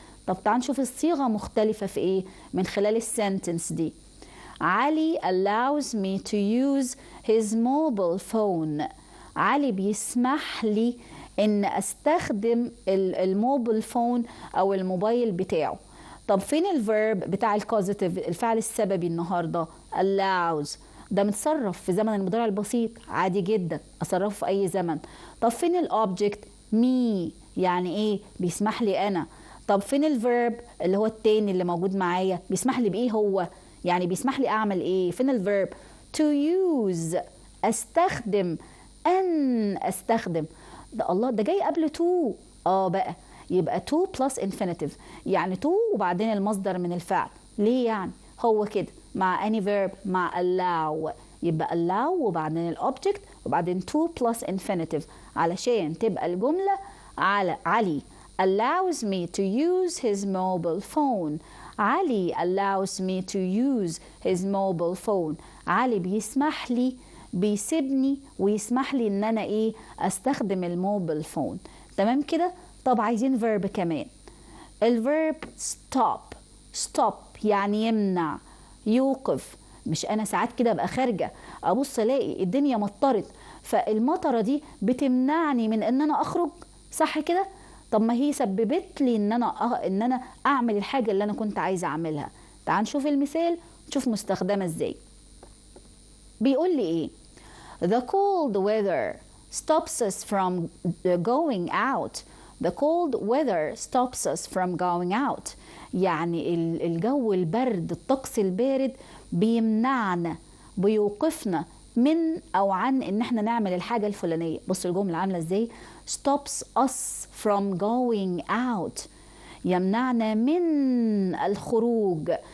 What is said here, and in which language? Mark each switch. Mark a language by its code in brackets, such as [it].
[ar] طب تعال نشوف الصيغه مختلفه في ايه من خلال السنتنس دي. [en] علي allows me to use his mobile phone. [ar] علي بيسمح لي ان استخدم الموبايل فون او الموبايل بتاعه. طب فين الفيرب بتاع الكوزيتيف، الفعل السببي النهارده؟ allows. ده متصرف في زمن المضارع البسيط عادي جدا، اصرفه في اي زمن. طب فين الاوبجكت؟ me، يعني ايه؟ بيسمح لي انا. طب فين الفيرب اللي هو التاني اللي موجود معايا؟ بيسمح لي بايه هو؟ يعني بيسمح لي اعمل ايه؟ فين الفيرب؟ [en] to use، [ar] استخدم، ان استخدم. ده الله، ده جاي قبل to. بقى يبقى [en] to plus infinitive، [ar] يعني to وبعدين المصدر من الفعل. ليه يعني؟ هو كده مع any verb، مع allow، يبقى allow وبعدين الأوبجكت وبعدين to plus infinitive، علشان تبقى الجملة على علي [en] allows me to use his mobile phone. علي allows me to use his mobile phone. [ar] علي بيسمح لي، بيسيبني ويسمح لي ان انا ايه؟ استخدم الموبايل فون. تمام كده؟ طب عايزين فيرب كمان. الفيرب stop يعني يمنع، يوقف. مش انا ساعات كده ابقى خارجه ابص الاقي الدنيا مطرت، فالمطره دي بتمنعني من ان انا اخرج، صح كده؟ طب ما هي سببت لي ان انا اعمل الحاجه اللي انا كنت عايزه اعملها. تعال نشوف المثال، نشوف مستخدمه ازاي. [en] بيقول لي ايه؟ The cold weather stops us from going out. The cold weather stops us from going out. [ar] يعني الجو البرد، الطقس البارد بيمنعنا، بيوقفنا من أو عن إن احنا نعمل الحاجة الفلانية. بص الجملة عاملة ازاي؟ [en] stops us from going out، [ar] يمنعنا من الخروج.